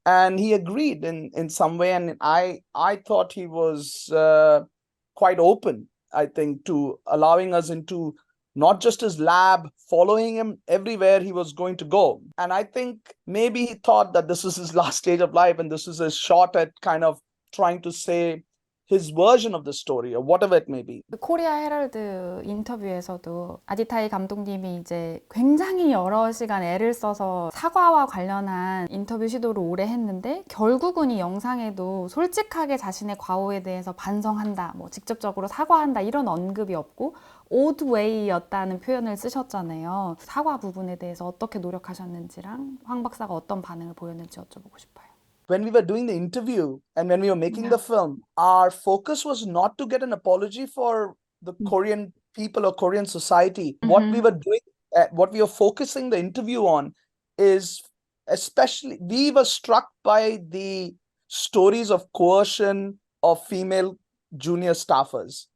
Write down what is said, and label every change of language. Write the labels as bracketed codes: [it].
[en] And he agreed in some way. And I thought he was quite open, I think, to allowing us into not just his lab, following him everywhere he was going to go. And I think maybe he thought that this is his last stage of life and this is his shot at kind of trying to say his version of the story or whatever it may be. [ko] 코리아 헤럴드 인터뷰에서도 아디타이 감독님이 이제 굉장히 여러 시간 애를 써서 사과와 관련한 인터뷰 시도를 오래 했는데 결국은 이 영상에도 솔직하게 자신의 과오에 대해서 반성한다, 뭐 직접적으로 사과한다 이런 언급이 없고 [en] old way [ko] 였다는 표현을 쓰셨잖아요. 사과 부분에 대해서 어떻게 노력하셨는지랑 황 박사가 어떤 반응을 보였는지 여쭤보고 싶어요. [en] When we were doing the interview and when we were making the film, our focus was not to get an apology for the Korean people or Korean society. What we were doing, what we were focusing the interview on is especially, we were struck by the stories of coercion of female junior staffers.